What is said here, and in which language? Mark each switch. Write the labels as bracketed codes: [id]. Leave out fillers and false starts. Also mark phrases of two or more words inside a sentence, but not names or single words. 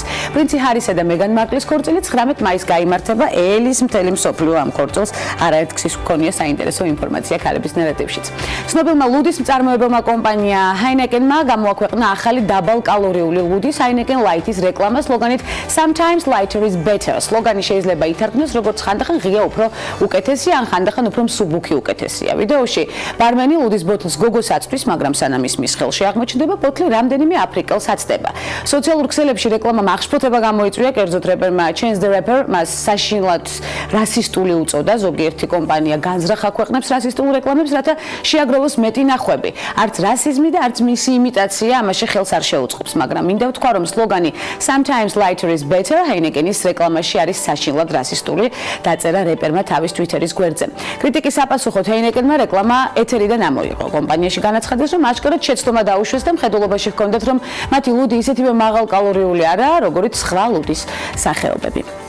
[ka] პრინცი ჰარისა და მეგან მარკლის ქორწილი 19 მაისს გაიმართება. ელის მთელი მსოფლიო ამ ქორწილს არაერთ ქსის ჰქონია საინტერესო ინფორმაცია ქალების ნარატივშიც. ცნობილმა ლუდის მწარმოებელმა კომპანია ჰაინეკენმა გამოაქვეყნა ახალი დაბალკალორიული ლუდის ჰაინეკენ ლაითის რეკლამა სლოგანით [en] Sometimes lighter is better. [ka] სლოგანი შეიძლება ითარგმნოს როგორც ხანდახან ღია უფრო უკეთესია, ან ხანდახან უფრო მსუბუქი უკეთესია. ვიდეოში ბარმენი ლუდის ბოთლს გოგოს აწვდის, მაგრამ სანამ ის მის ხელში აღმოჩნდება, ბოთლი რამდენიმე აფრიკელს აცდება. სოციალურ ქსელებში რეკლამამ აღშფოთება გამოიწვია, კერძოდ რეპერმა Chance the Rapper მას საშინლად რასისტული უწოდა. ზოგიერთი კომპანია განზრახ აქვეყნებს რასისტულ რეკლამებს, რათა შეაგროვოს მეტი ნახვები. არც რასიზმი და არც მისი იმიტაცია ამაში ხელს არ შეუწყობს, მაგრამ მინდა ვთქვა, რომ სლოგანი [en] Sometimes lighter is better [ka] ჰაინეკენის რეკლამაში არის საშინლად რასისტული, დაწერა რეპერმა თავის Twitter-ის გვერდზე. კრიტიკის საპასუხოდ ჰაინეკენმა რეკლამა ეთერიდან ამოიღო. კომპანიაში განაცხადეს, რომ აჩქარად შეცდომა დაუშვეს და მხედველობაში ჰქონდათ, რომ მათი ლუდი ისეთივე მაღალკალორიული არაა, როგორც სხვა ლუდის სახეობები.